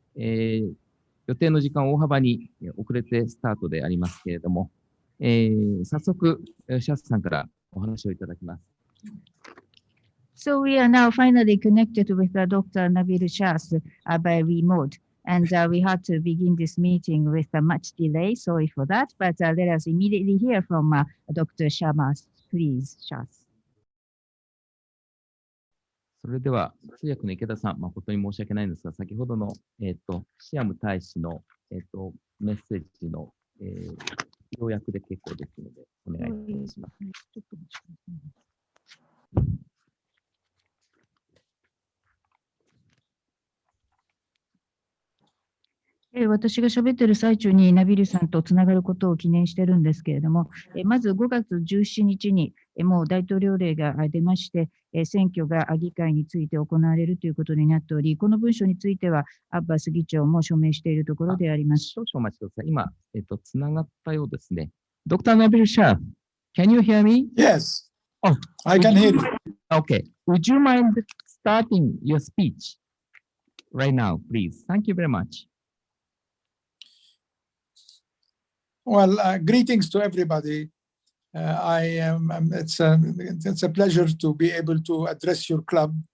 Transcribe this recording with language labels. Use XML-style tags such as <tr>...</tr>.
<ja>予定の時間を大幅に遅れてスタートでありますけれども、早速、シャーさんからお話をいただきます。</ja> <en>So we are now finally connected with Dr. Nabil Shahs by remote. And we had to begin this meeting with much delay. Sorry for that. But let us immediately hear from Dr. Shamas. Please, Shas.</en> <ja>それでは、通訳の池田さん、誠に申し訳ないんですが、先ほどの、シアム大使の、メッセージの、要約で結構ですので、お願いいたします。私が喋っている最中にナビルさんとつながることを記念しているんですけれども、まず5月17日にもう大統領令が出まして、選挙が議会について行われるということになっており、この文書についてはアッバス議長も署名しているところであります。少々お待ちください。今、つながったようですね。</ja> <en>Dr. Nabil Shah, can you hear me? Yes, Oh, I can hear you. Okay. Would you mind starting your speech right now, please? Thank you very much. Well, greetings to everybody. It's a pleasure to be able to address your club.</en>